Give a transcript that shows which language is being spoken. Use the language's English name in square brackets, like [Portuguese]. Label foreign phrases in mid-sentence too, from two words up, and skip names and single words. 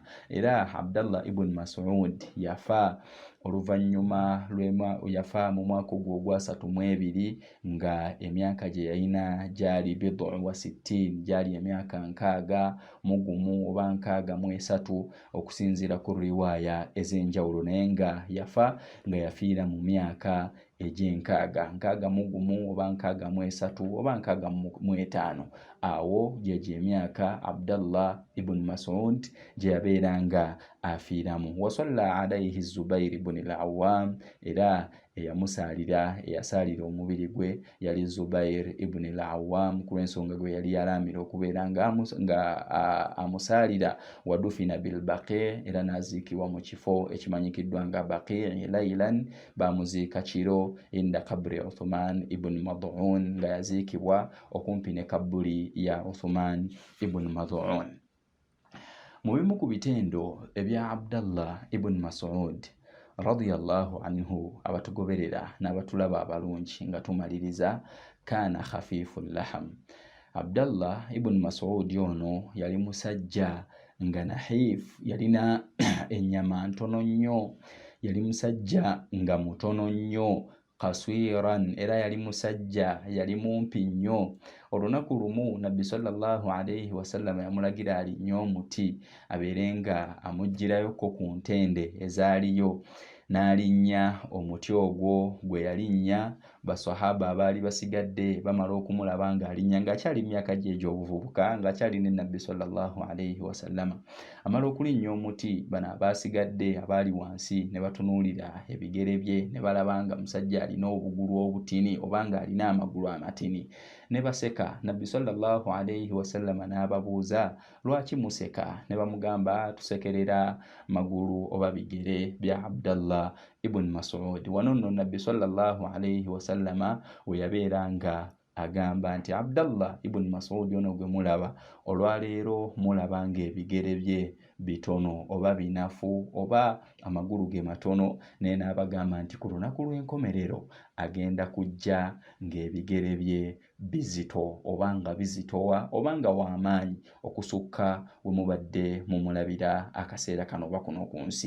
[Ganda] Era Abdallah ibn Mas'ud yafa oluvannyuma yafa mu mwaka ogwo ogwa 32 nga emyaka gye yalina gyali bid'u wa 60, gyali emyaka 61 oba 63 okusinziira ku riwaaya ez'enjawulo, naye nga yafa nga yafiira mu myaka egy'enkaaga 61 oba 63 oba 65. Awo gye emyaka Abdallah ibn Mas'ud gye yabeera nga afiiramu. [Arabic] وصلى عليه الزبير بن العوام, [Ganda] era eyasaalira omubiri gwe yali Zubair ibn al-Awwam ku lw'ensonga gwe yali yalaamira okubeera nga amusaalira. [Arabic] ودفن بالبقيع', [Ganda] era n'aziikibwa mu kifo ekimanyikiddwa nga Baqi' laylan, bamuziika kiro [Arabic] عند قبر [Ganda] Uthman ibn Mad'un, nga yaziikibwa okumpi ne kabuli ya Uthman ibn Mad'un. Mu bimu ku bitendo ebya Abdallah ibn Mas'ud [Arabic] رضي الله عنه [Ganda] abatugoberera n'abatulaba abalungi nga tumaliriza, [Arabic] كان خفيف اللحم. [Ganda] Abdallah ibn Mas'ud ono yali musajja nga nahif, yalina ennyama ntono nnyo, yali musajja nga mutono nnyo, qasiran, era yali musajja yali mumpi nnyo. Olunaku lumu Nabbi [Arabic] صلى الله عليه وسلم [Ganda] yamulagira alinnye omuti abeere nga amugirayoko ku ntende ezaaliyo, n'alinnya omuti ogwo. Gwe yalinnya, basahaba abaali basigadde bamala okumulaba ng'alinnya ng'akyali myaka gye egy'obuvubuka, ng'akyali ne Nabbi [Arabic] صلى الله عليه وسلم. [Ganda] Amala okulinnya omuti, bano abaasigadde abaali wansi ne batunuulira ebigere bye, ne balaba nga musajja alina obugulu obutini oba ng'alina amagulu amatini, ne baseka. Nabbi [Arabic] صلى الله عليه وسلم [Ganda] n'ababuuza lwaki museka, ne bamugamba tusekerera magulu oba bigere bya Abdallah ibn Mas'ud. Wano nno Nabbi [Arabic] صلى الله عليه وسلم [Ganda] we yabeera nga agamba nti Abdallah ibn Mas'ud ono gwe mulaba olwaleero, mulaba ng'ebigere bye bitono oba binafu oba amagulu ge matono, naye n'abagamba nti ku lunaku lw'enkomerero agenda kujja ng'ebigere bye bizito oba nga bizitowa oba nga w'amaanyi okusukka we mubadde mumulabira akaseera kano oba kuno ku nsi.